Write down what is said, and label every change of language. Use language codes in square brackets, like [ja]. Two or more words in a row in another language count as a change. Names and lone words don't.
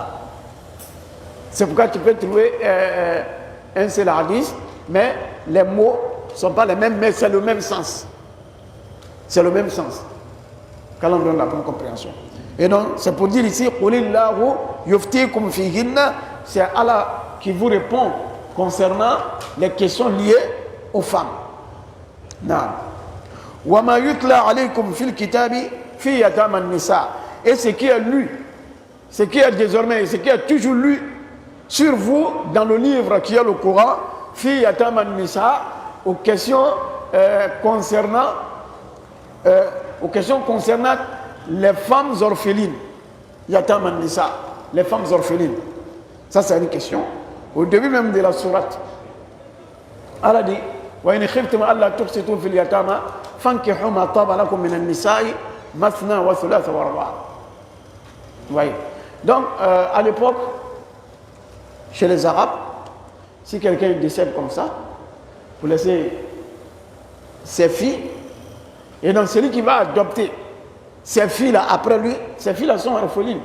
[fr] C'est pourquoi tu peux trouver un seul hadith, mais les mots ne sont pas les mêmes, mais c'est le même sens. C'est le même sens. Qu'Allah donne la bonne compréhension. Et donc, c'est pour dire ici, [ar] قل الله يفتيكم فيهن, [fr] c'est Allah qui vous répond concernant les questions liées aux femmes. Naam. [ar] وما يتلى عليكم في الكتاب في يتامى النساء. [fr] Et ce qui est lu, ce qui est désormais, ce qui est toujours lu sur vous dans le livre qui est le Coran, [ar] في يتامى النساء, [fr] aux questions concernant les femmes orphelines. [ar] يتامى النساء, [fr] les femmes orphelines. Ça c'est une question. Au début même de la sourate, Allah dit [ar] وإن خفتم ألا تقسطوا في اليتامى فانكحوا ما طاب لكم من النساء مثنى وثلاث ورباع'. [fr] Vous voyez. Donc à l'époque, chez les Arabes, si quelqu'un décède comme ça, vous laissez ses filles, et donc celui qui va adopter ces filles-là après lui, ces filles-là sont orphelines.